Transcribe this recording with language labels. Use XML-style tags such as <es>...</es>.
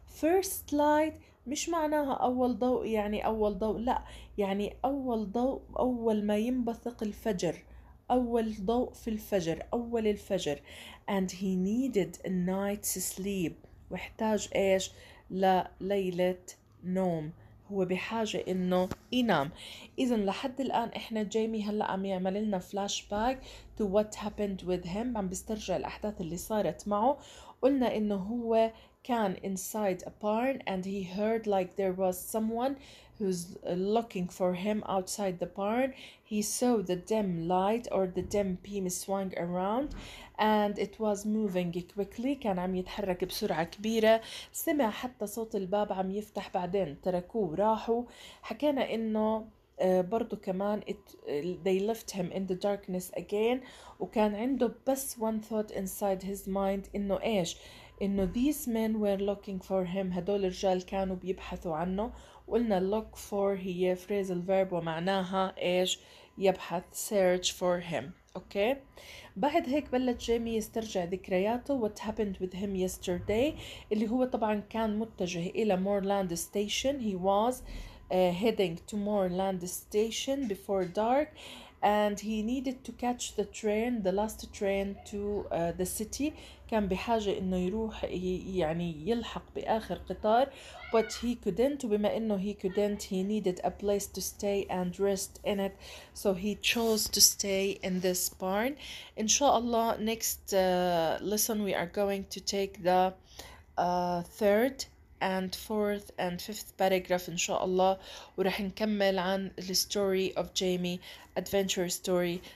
<en>first light</en> <ar>مش معناها أول ضوء يعني أول ضوء لا يعني أول ضوء أول ما ينبثق الفجر. أول ضوء في الفجر أول الفجر.</ar> <en>and he needed a night's sleep</en> <ar>واحتاج إيش لليلة نوم. هو بحاجة إنه ينام. إذا لحد الآن إحنا جيمي هلأ عم يعمل لنا فلاش باك</ar> <en>to what happened with him.</en> <ar>عم بيسترجع الأحداث اللي صارت معه. قلنا إنه هو كان</ar> <en>inside a barn and he heard like there was someone who's looking for him outside the barn. He saw the dim light or the dim beam swung around and it was moving quickly.</en> <ar>كان عم يتحرك بسرعة كبيرة. سمع حتى صوت الباب عم يفتح بعدين تركوه وراحوا. حكينا إنه برضو كمان</ar> <en>they left him in the darkness again</en> <ar>وكان عنده بس</ar> <en>one thought inside his mind</en> <ar>إنه إيش إنه</ar> <en>these men were looking for him.</en> <ar>هدول الرجال كانوا بيبحثوا عنه. وقلنا</ar> <en>look for</en> <ar>هي</ar> <en>phrasal verb</en> <ar>ومعناها إيش؟ يبحث.</ar> <en>search for him. Okay.</en> <ar>بعد هيك بلش جيمي يسترجع ذكرياته</ar> <en>what happened with him yesterday،</en> <ar>اللي هو طبعا كان متجه إلى مورلاند station.</ar> <en>he was heading to Moorland station before dark, and he needed to catch the train, the last train to the city.</en> <ar>كان بحاجة إنه يروح يعني يلحق بآخر قطار,</ar> <en>but he couldn't.</en> <ar>وبما إنه</ar> <en>he couldn't, he needed a place to stay and rest in it, so he chose to stay in this barn.</en> <ar>إن شاء الله</ar> <en>next lesson we are going to take the third and fourth and fifth paragraph</en> <ar>إن شاء الله, ورح نكمل عن</ar> <en>the story of Jamie adventure story.</en>